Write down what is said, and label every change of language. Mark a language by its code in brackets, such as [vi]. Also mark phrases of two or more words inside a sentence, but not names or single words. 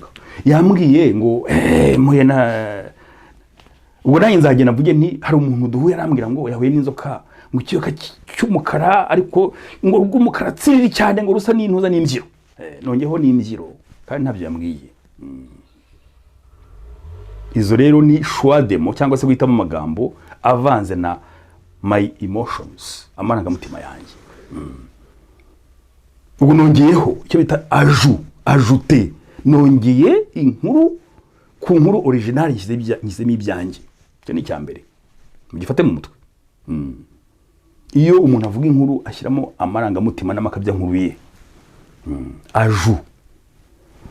[rw] Yambwiye ngo muye na ubwo nanjye nzagenda mvuge nti hari umuntu duhuye arambwira ngo yahuye n'inzoka mu kiyoka cy'umukara, ariko ngo rw'umukara tsiriri cyane ngo rusa n'intuza n'imbyiro. Nongeho n'imbyiro kandi ntabyo yambwiye. Izo rero ni [fr] choix de mots [rw] cyangwa se guhitamo amagambo avanze na [en] my emotions, [rw] amarangamutima yanjye. Ubwo nongeyeho icyo bita ajouter, nongeye inkuru ku nkuru original ngisemo ibyanjye. Cyo ni cyambere mugifate mu mutwe. Iyo umuntu avuga inkuru ashyiramo amarangamutima n'amakabya nkuru ye.